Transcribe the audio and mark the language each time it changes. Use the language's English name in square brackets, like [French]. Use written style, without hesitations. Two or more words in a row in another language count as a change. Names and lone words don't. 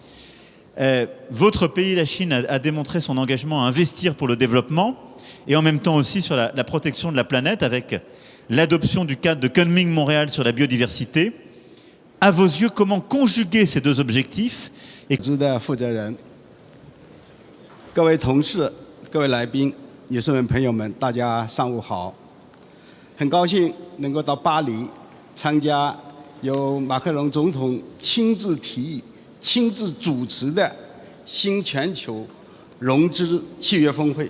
[French] Votre pays, la Chine, a démontré son engagement à investir pour le développement et en même temps aussi sur la protection de la planète avec l'adoption du cadre de Kunming-Montréal sur la biodiversité. À vos yeux, comment conjuguer ces deux objectifs et... [Chinese] 各位同事、各位来宾、女士们、朋友们，大家上午好！很高兴能够到巴黎参加由马克龙总统亲自提议、亲自主持的新全球融资契约峰会。